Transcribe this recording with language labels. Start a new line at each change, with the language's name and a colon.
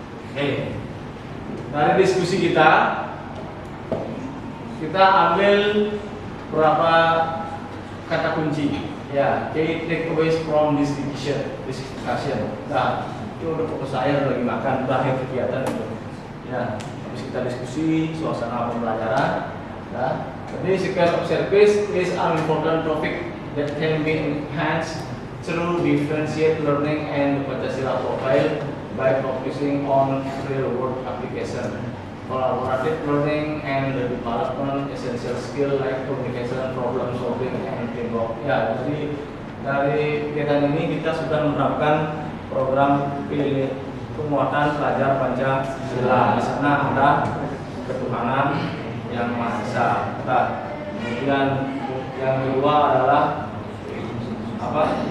Indonesian: Oke, dari diskusi kita ambil berapa kata kunci ya,
English: key takeaways from this discussion.
Indonesian: Nah, itu udah fokus saya lagi makan berakhir kegiatan itu ya, habis kita diskusi suasana pembelajaran ya.
English: Jadi sequence of service is an important topic that can be enhanced through differentiate learning and the Pancasila profile by focusing on real world application, collaborative learning, and the development essential skill like communication, problem solving, and teamwork.
Indonesian: Ya, jadi dari kegiatan ini kita sudah menerapkan program penguatan pelajar Pancasila. Di sana ada ketuhanan yang Maha Esa. Nah, kemudian yang kedua adalah apa?